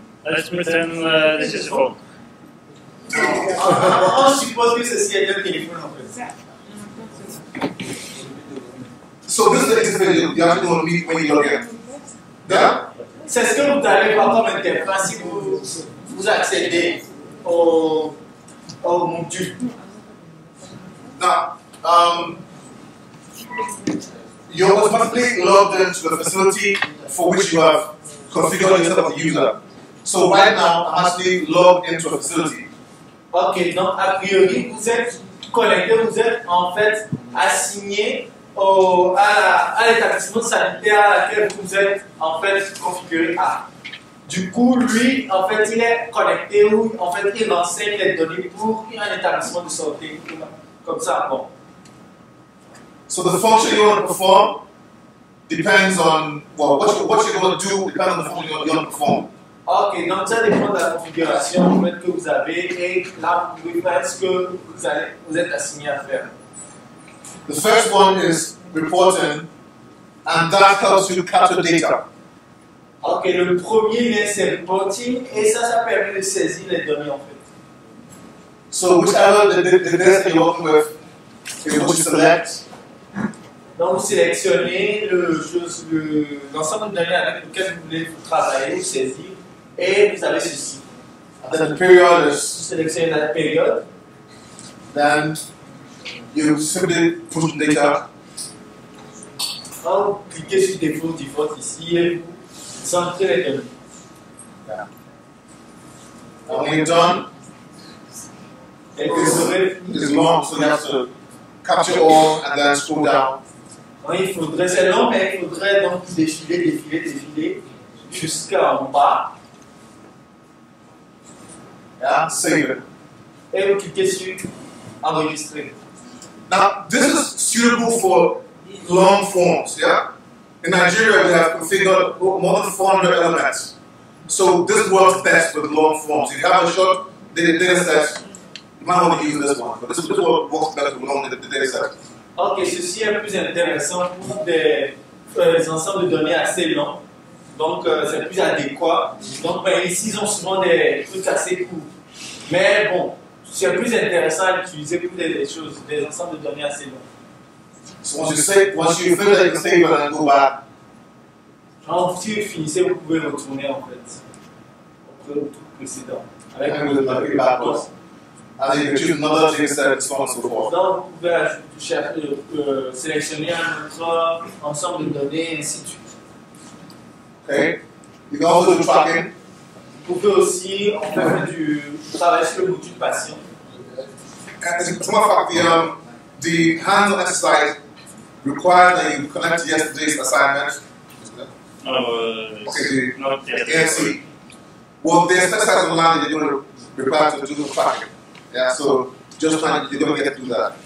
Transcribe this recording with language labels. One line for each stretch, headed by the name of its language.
English: Let's pretend this is a phone.
French: On suppose que ceci est un téléphone en fait.
English: So this is the interface you have to meet when you log in. Yeah?
French: C'est ce que vous allez voir comme interface si vous accédez au module.
English: Now, you're automatically logged into the facility for which you have configured yourself as a user. So right now, I'm actually logged into a facility.
French: Ok, donc a priori, vous êtes connecté, vous êtes en fait assigné à l'établissement sanitaire à laquelle vous êtes en fait configuré à. Du coup, lui, en fait, il est connecté ou en fait, il enseigne les données pour un établissement de santé. Comme ça, bon.
English: So the function you want to perform depends on, well, what you're going to do depends on the function you want to perform.
French: Ok, donc ça dépend de la configuration en fait, que vous avez et là vous pouvez faire ce que vous êtes assigné à faire.
English: The first one is reporting, and that helps you capture data.
French: Ok, le premier c'est reporting et ça permet de saisir les données en fait.
English: So whichever the data you're working with is what you select.
French: Donc vous sélectionnez l'ensemble de données avec lequel vous voulez travailler ou saisir et vous avez ceci.
English: And then the period
French: Vous
English: is,
French: sélectionnez la période.
English: then you simply push the data.
French: Quand vous cliquez sur default ici et vous centrez les données.
English: And when you're done,
French: Et vous aurez
English: it's long, so you have to capture all and then scroll down.
French: c'est long, mais il faudrait donc défiler jusqu'en bas.
English: Yeah, save it.
French: Et vous cliquez sur enregistrer.
English: Now, this is suitable for long forms, yeah? In Nigeria, we have configured more than 400 elements. So this works best with long forms. If you have a short data set, you might want to use this one. But this one works better with long data set.
French: Ok, ceci est plus intéressant pour des ensembles de données assez longs. Donc, c'est plus adéquat. Donc, ici, ils ont souvent des trucs assez courts. Mais bon, c'est plus intéressant à utiliser pour des ensembles de données assez longs.
English: So once you finish, you can save it and go back.
French: Alors, si vous finissez, vous pouvez retourner en fait au truc précédent. Avec
English: And with the backwards. And then you can choose another data set, so on and so forth.
French: Donc, vous pouvez sélectionner un autre ensemble de données, et ainsi de suite.
English: Okay? You can also do tracking.
French: Vous pouvez aussi faire du travail sur le module patient.
English: And as a matter of fact, the hands-on exercise requires that you connect to yesterday's assignment. Okay, Not the yet. ANC. Well, the exercise online that you're going to require to do the tracking. Yeah, so just plan, you're going to get through that.